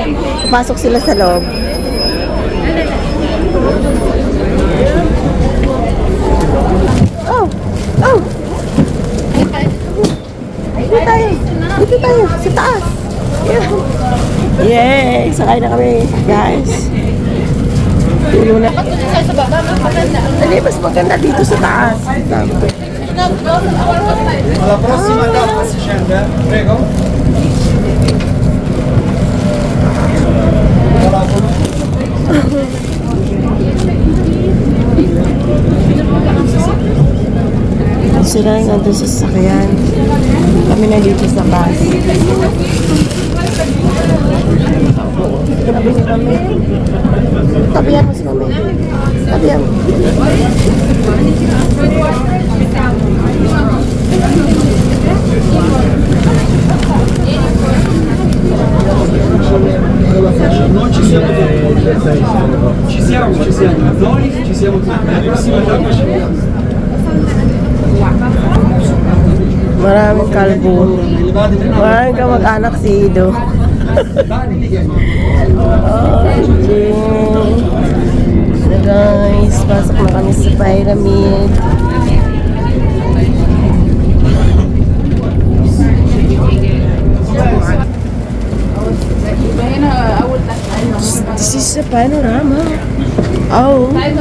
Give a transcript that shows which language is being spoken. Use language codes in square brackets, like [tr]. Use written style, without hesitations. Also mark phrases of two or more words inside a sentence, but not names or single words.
[tl] Pasok sila sa loob. Oh! Oh! Dito tayo! Dito tayo! Sa taas! Yeah! Yay! Sakay na kami, guys! Tulo na. Hindi, mas maganda dito sa taas. [it] La prossima tappa si scende, prego. [tl] Sila nandun sa sasakyan. Kami na dito sa bus. Tabi si kami. Tabihan mo si kami. Tabihan mo. [it] Non ci siamo tutti. Ci siamo. Noi ci siamo tutti. La prossima tappa ci vediamo. [tl] Maraming kalbo. Maraming kamag-anak si Ido. Okay. [en] So guys, [tl] pasok na kami sa pyramid. [en] This is a panorama. Oh.